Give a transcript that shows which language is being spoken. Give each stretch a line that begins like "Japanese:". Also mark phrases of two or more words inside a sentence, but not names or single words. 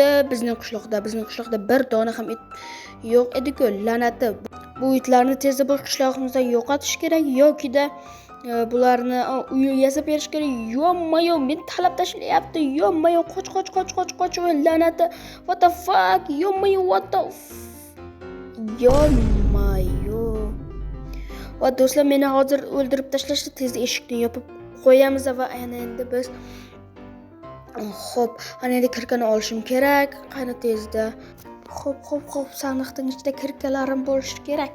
Uzbek: Bizning qishloqda bir dona ham it yo'q edi-ku, la'nati. Bu itlarni tezda bu qishlog'imizdan yo'qotish kerak yoki-da bularni uy yasab berish kerak. Yo'q-mayo, meni talab tashlayapti. Yo'q-mayo, qoch, la'nati.
English: What the fuck?
Uzbek: Yo'q-mayo,
English: what the
Uzbek: Yo'q-mayo. Va do'stlar, meni hozir o'ldirib tashlashdi. Tezda eshikni yopib qo'yamiz va endi biz xo'p, ana endi kirkani olishim kerak. Qani tezda. Xo'p, sandiqning ichida kirkalarim bo'lishi kerak.